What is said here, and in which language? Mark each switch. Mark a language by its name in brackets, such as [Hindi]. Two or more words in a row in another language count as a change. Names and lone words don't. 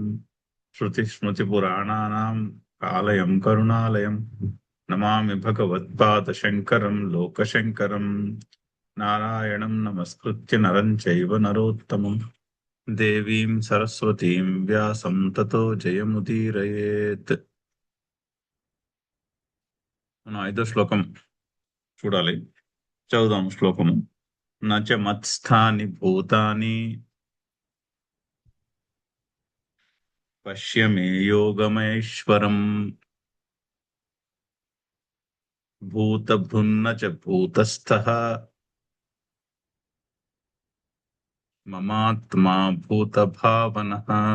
[Sanskrit] श्रुतिस्मृतिपुराणानाम् आलयं करुणालयम् नमामि भगवत्पादशङ्करं लोकशङ्करम्। नारायणं नमस्कृत्य नरं चैव नरोत्तमम् देवीं सरस्वतीं व्यासं ततो जयमुदीरयेत्। [Telugu] మనం 5వ శ్లోకం చూడాలి. చదువుదాం శ్లోకము. [Sanskrit] నచ మత్స్థాని భూతాని పశ్య మే యోగమేశ్వరం భూతభృన్న చ భూతస్థః మమాత్మా భూతభావనః.